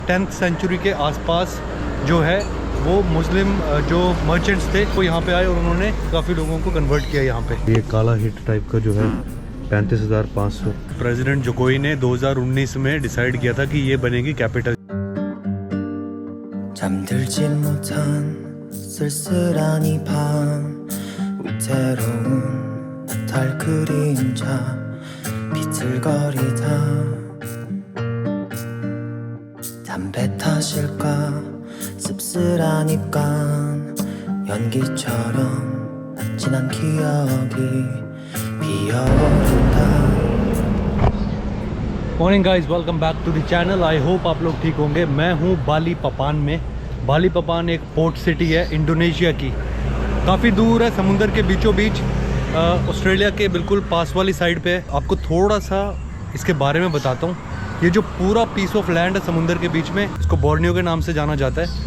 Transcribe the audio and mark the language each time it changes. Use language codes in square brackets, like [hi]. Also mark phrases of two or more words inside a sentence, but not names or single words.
[hi] 10th सेंचुरी के आसपास जो है वो मुस्लिम जो मर्चेंट्स थे वो यहाँ पे आए और उन्होंने काफ़ी लोगों को कन्वर्ट किया यहाँ पे। ये काला हिट टाइप का जो है 35,500। प्रेसिडेंट जोकोई ने 2019 में डिसाइड किया था कि ये बनेगी कैपिटल। [ko] 잠들지 못한 쓸쓸한 이 밤 위태로운 달 그림자 비틀거리다 담배 탓일까 씁쓸한 입간 연기처럼 지난 기억이 피어오른다। [en] Morning guys, welcome back to the channel. I hope [hi] आप लोग ठीक होंगे। मैं हूँ बालीपापान में। बालीपापान एक पोर्ट सिटी है इंडोनेशिया की, काफ़ी दूर है समुंदर के बीचों बीच, ऑस्ट्रेलिया के बिल्कुल पास वाली साइड पे है। आपको थोड़ा सा इसके बारे में बताता हूँ। ये जो पूरा [en] piece of land [hi] है समुंदर के बीच में, इसको बोर्नियो के नाम से जाना जाता है।